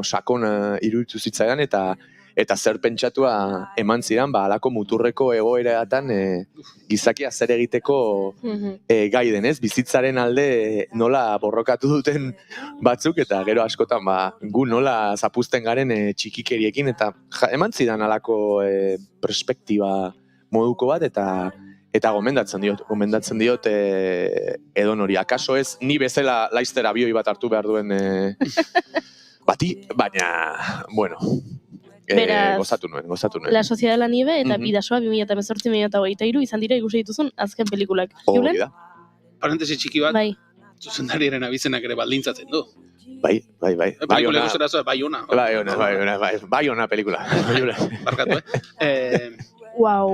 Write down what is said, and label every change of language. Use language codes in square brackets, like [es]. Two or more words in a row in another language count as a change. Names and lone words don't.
[eu] sakona iruditu zitzaidan eta zer pentsatua eman zidan, alako muturreko egoeratan gizakia zer egiteko gai denez, bizitzaren alde nola borrokatu duten batzuk, eta gero askotan gu nola zapuzten garen txikikeriekin, eta eman zidan alako perspektiba moduko bat, eta gomendatzen diot edonori. Akaso ez, ni bezala laizter abioi bat hartu behar duen bati, baina, gozatu nuen. La Sociedad de la Nieve eta Bidasoa 2018-2023 izan dira ikusi dituzun azken pelikulak. Julen? Parentesi txiki bat, zuzendariaren abizenak ere baldintzatzen du. Bai. Pelikula egozera zua, Baiona pelikula. Barkatu, Wow.